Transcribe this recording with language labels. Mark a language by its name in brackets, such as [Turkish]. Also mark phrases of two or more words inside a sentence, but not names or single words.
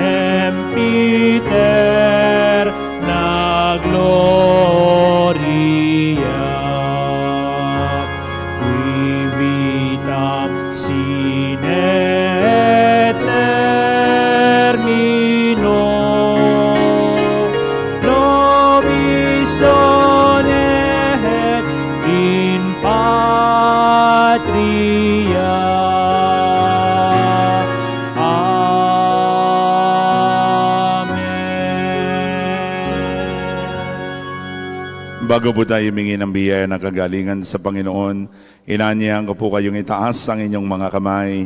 [Latin] sempiter na gloria, qui vitam sine termino, nobis donet in patria. Amen. [Filipino] Bago po tayo humingi ng biyaya na kagalingan sa Panginoon, inanyayahan ko po kayong itaas ang inyong mga kamay.